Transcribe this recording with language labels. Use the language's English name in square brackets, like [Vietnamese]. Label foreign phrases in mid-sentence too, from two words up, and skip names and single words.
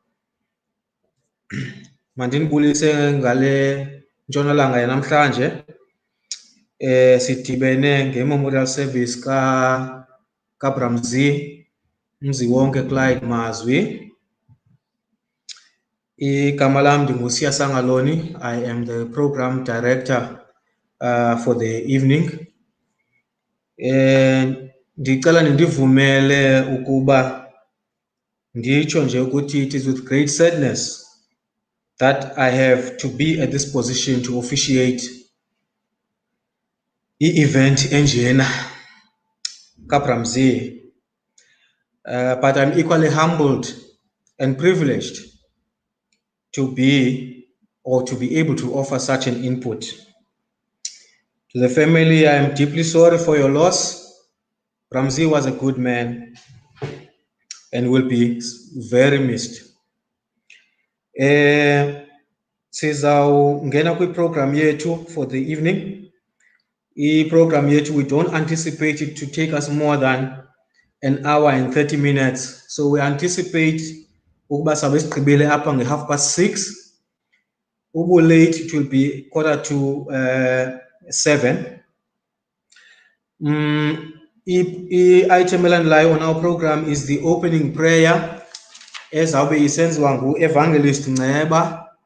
[Xhosa] Mandinibulise ngale ntshonalanga yanamhlanje. Sidibene nge-memorial service ka Mziwonke Clyde Mazwi. Igama lam ndinguSiya Sangaloni. [English] I am the program director for the evening. [Xhosa] Ndicela nindivumele ukuba nditsho nje ukuthi [English] it is with great sadness that I have to be at this position to officiate i-event [Xhosa] enjena kaBramzi. [English] But I'm equally humbled and privileged to be able to offer such an input. To the family, I am deeply sorry for your loss. Bramzi was a good man and will be very missed. [Xhosa] Sizawungena kwi-program yethu [English] for the evening. [Xhosa] I-program yethu, [English] we don't anticipate it to take us more than an hour and 30 minutes. So we anticipate [Xhosa] ukuba sabe sigqibele apha nge6:30. [English] Ubu late, it will be 6:45. [Xhosa] I-item elandelayo [English] on our program is the opening prayer [Xhosa] ezawube isenziwa ngu-Evangelist Nceba.